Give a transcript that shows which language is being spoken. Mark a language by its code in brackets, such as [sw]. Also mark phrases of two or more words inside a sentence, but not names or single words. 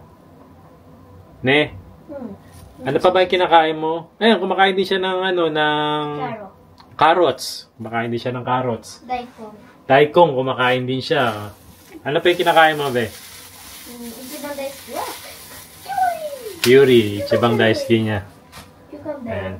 [ja] Ne? [tl] Ano pa ba yung kinakain mo? Ayun, kumakain din siya ng carrots. Kumakain din siya ng carrots. Daikon. Daikon, kumakain din siya. Ano pa yung kinakain mo, be? [ja] 一番大好きは [tl] Yuri, [ja] 一番大好き [tl] niya. Ayan.